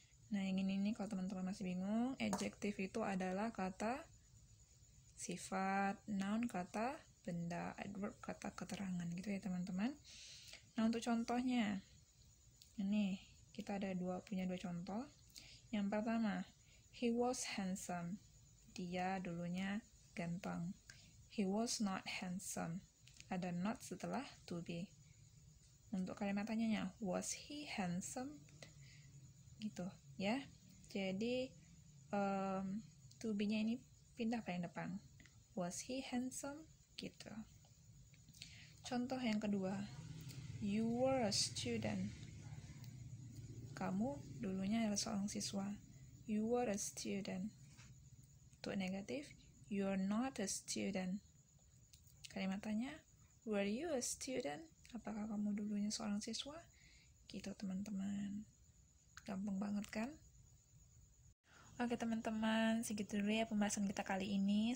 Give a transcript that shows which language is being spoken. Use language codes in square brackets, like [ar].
[id] Nah, yang ini kalau teman-teman masih bingung, adjective itu adalah kata sifat, noun kata benda, adverb kata keterangan gitu ya teman-teman. Nah, untuk contohnya, ini kita punya dua contoh. Yang pertama, [en] he was handsome. [id] Dia dulunya ganteng. [en] He was not handsome. [id] Ada not setelah to be. Untuk kalimat tanyanya, [en] was he handsome? [id] Gitu ya. Jadi to be-nya ini pindah paling depan. [en] Was he handsome? Gitu. [id] Contoh yang kedua, [en] you were a student. [id] Kamu dulunya adalah seorang siswa. [en] You were a student. [id] Untuk negatif, [en] you're not a student. [id] Kalimat tanya, [en] were you a student? [id] Apakah kamu dulunya seorang siswa? Gitu teman-teman. Gampang banget kan? Oke teman-teman, segitu dulu ya pembahasan kita kali ini.